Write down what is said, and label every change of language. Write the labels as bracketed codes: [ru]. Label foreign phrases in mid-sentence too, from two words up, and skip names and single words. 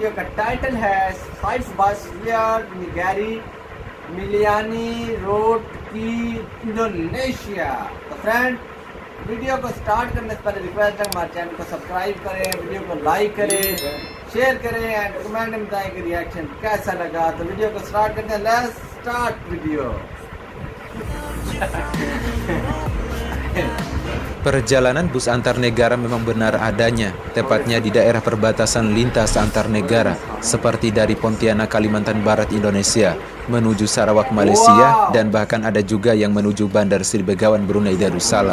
[hi] वीडियो का टाइटल है साइज बस वेयर निगेरी मिलियानी रोड की इंडोनेशिया। तो फ्रेंड, वीडियो को स्टार्ट करने से पहले रिक्वेस्ट है हमारे चैनल को सब्सक्राइब करें, वीडियो को लाइक करें, शेयर करें एंड कमेंट में बताएं कि रिएक्शन कैसा लगा। तो वीडियो को स्टार्ट करते हैं। [en] let's start video. [id] Perjalanan bus antar negara memang benar adanya, tepatnya di daerah perbatasan lintas antar negara, seperti dari Pontianak, Kalimantan Barat, Indonesia, menuju Sarawak, Malaysia, dan bahkan ada juga yang menuju Bandar Sri Begawan, Brunei Darussalam.